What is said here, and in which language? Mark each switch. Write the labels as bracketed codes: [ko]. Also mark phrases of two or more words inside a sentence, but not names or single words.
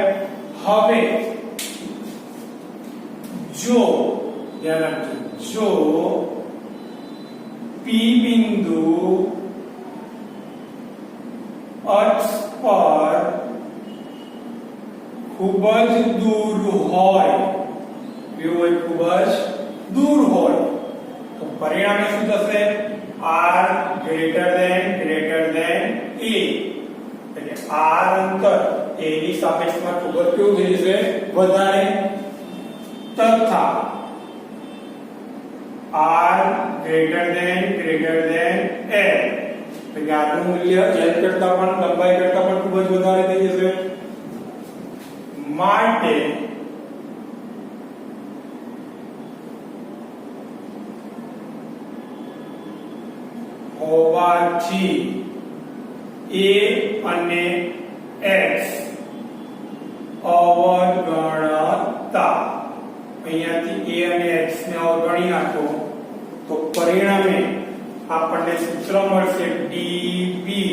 [gu] હવે જો ધ્યાન રાખજો, જો P બિંદુ અક્ષ પર ખૂબ જ દૂર હોય, ખૂબ જ દૂર હોય, તો પરિણામે શું થશે? [en] r greater than a. [gu] એટલે r અંતર a ની સાપેક્ષમાં ખૂબ જ કેવું થઈ જશે? વધારે. તથા [en] r greater than l, [gu] એટલે આનું મૂલ્ય l કરતા પણ લંબાઈ કરતા પણ ખૂબ જ વધારે થઈ જશે. માટે હોવાથી a અને x અવગણતા, અહીંયાથી a અને x ને અવગણી નાખો તો પરિણામે આપણને સૂત્ર મળશે dB